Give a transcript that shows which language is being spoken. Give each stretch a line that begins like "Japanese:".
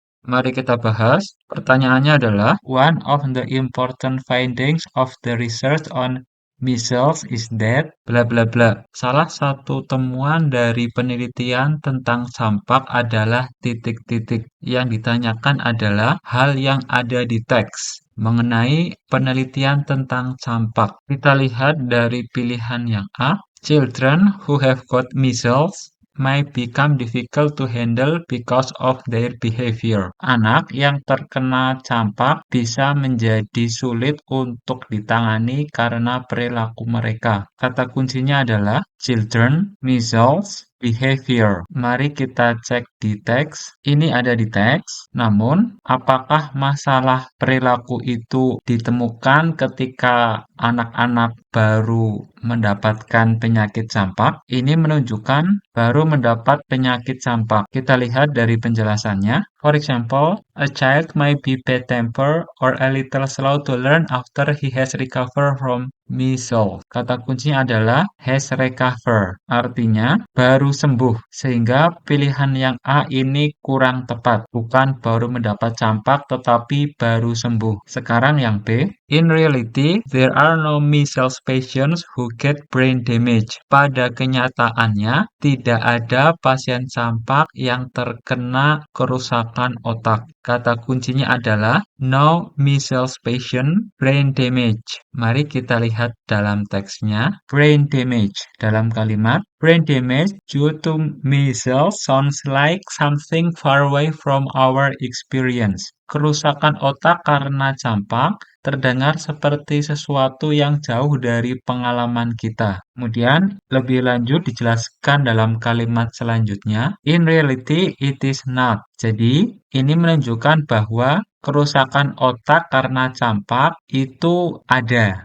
Indonesian: Mari kita bahas. Pertanyaannya adalah,
English: one of the important findings of the research on measles is that bla bla bla.
Indonesian: Salah satu temuan dari penelitian tentang campak adalah titik-titik. Yang ditanyakan adalah hal yang ada di teks mengenai penelitian tentang campak. Kita lihat dari pilihan yang A.
English: Children who have got measles may become difficult to handle because of their behavior.
Indonesian: Anak yang terkena campak bisa menjadi sulit untuk ditangani karena perilaku mereka. Kata kuncinya adalah
English: children, measles, behavior.
Indonesian: Mari kita cek di teks. Ini ada di teks. Namun, apakah masalah perilaku itu ditemukan ketika anak-anak baru mendapatkan penyakit campak? Ini menunjukkan baru mendapat penyakit campak. Kita lihat dari penjelasannya.
English: For example, a child may be bad-tempered or a little slow to learn after he has recovered from measles.
Indonesian: Kata kuncinya adalah
English: has recovered.
Indonesian: Artinya baru sembuh. Sehingga pilihan yang A ini kurang tepat. Bukan baru mendapat campak tetapi baru sembuh. Sekarang yang B.
English: In reality, there are no measles patients who get brain damage.
Indonesian: Pada kenyataannya, tidak ada pasien campak yang terkena kerusakan otak. Kata kuncinya adalah
English: no measles patient brain damage.
Indonesian: Mari kita lihat dalam teksnya.
English: Brain damage
Indonesian: dalam kalimat
English: brain damage due to measles sounds like something far away from our experience.
Indonesian: Kerusakan otak karena campak terdengar seperti sesuatu yang jauh dari pengalaman kita. Kemudian, lebih lanjut dijelaskan dalam kalimat selanjutnya.
English: In reality, it is not.
Indonesian: Jadi, ini menunjukkan bahwa kerusakan otak karena campak itu ada.